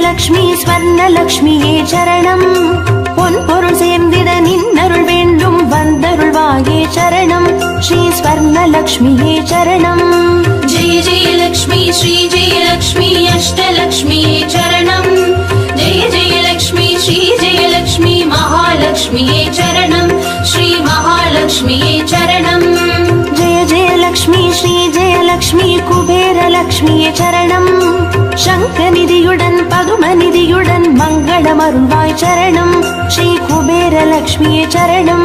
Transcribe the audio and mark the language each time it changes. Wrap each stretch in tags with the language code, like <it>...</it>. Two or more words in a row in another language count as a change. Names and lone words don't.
<ta>ஜெயலக்ஷ்மி ஸ்வர்ணலக்ஷ்மியே சரணம் பொன்பொருள் சேர்ந்திட நின்னருள் வேண்டும் வந்தருள்வாயே சரணம் ஸ்ரீ ஸ்வர்ணலக்ஷ்மியே சரணம்</ta> <sa>जय जय लक्ष्मी श्री जय लक्ष्मी अष्टलक्ष्मी चरणम जय जय लक्ष्मी श्री जय लक्ष्मी महालक्ष्मी चरणम श्री महालक्ष्मी चरणम जय जय लक्ष्मी श्री जय लक्ष्मी कुबेर लक्ष्मी चरणम</sa> <ta>சங்கநிதியுடன் பதுமநிதியுடன் மங்களமருள்வாய் சரணம் ஸ்ரீ குபேர லக்ஷ்மி சரணம்</ta>